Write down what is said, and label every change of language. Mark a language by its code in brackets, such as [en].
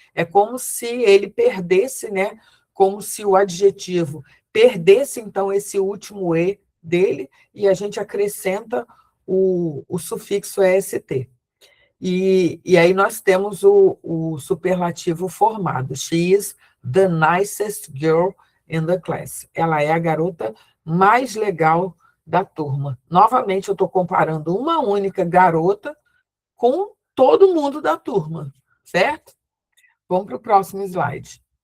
[pt] É como se ele perdesse, né? Como se o adjetivo perdesse, então, esse último E dele, e a gente acrescenta o sufixo EST. E aí nós temos o superlativo formado. [en] She is the nicest girl in the class. [pt] Ela é a garota mais legal da turma. Novamente, eu estou comparando uma única garota com todo mundo da turma, certo? Vamos para o próximo slide.